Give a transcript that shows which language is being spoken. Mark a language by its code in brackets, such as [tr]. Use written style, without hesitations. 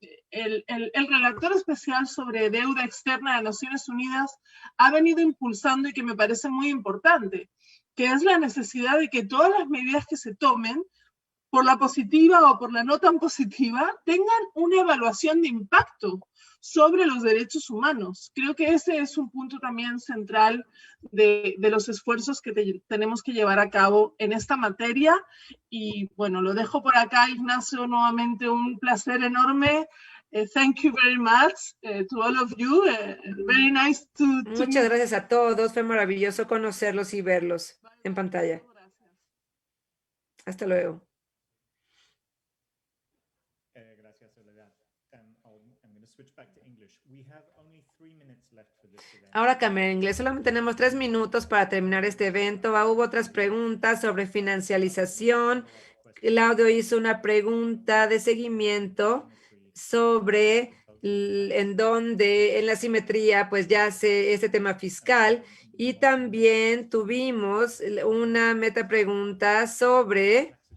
[es] el relator especial sobre deuda externa de Naciones Unidas ha venido impulsando y que me parece muy importante, que es la necesidad de que todas las medidas que se tomen, por la positiva o por la no tan positiva, tengan una evaluación de impacto sobre los derechos humanos. Creo que ese es un punto también central de los esfuerzos que tenemos que llevar a cabo en esta materia. Y bueno, lo dejo por acá, Ignacio, nuevamente un placer enorme. [en] Thank you very much to all of you. Very nice to [es] Muchas gracias a todos. Fue maravilloso conocerlos y verlos en pantalla. Hasta luego. Gracias, Soledad. [en] I'm going to switch back to English. We have only 3 minutes left for this event. [es] Ahora cambié en inglés. Solamente tenemos 3 minutos para terminar este evento. Hubo otras preguntas sobre financialización. Claudio hizo una pregunta de seguimiento sobre en dónde en la simetría pues ya se este tema fiscal, y también tuvimos una meta pregunta sobre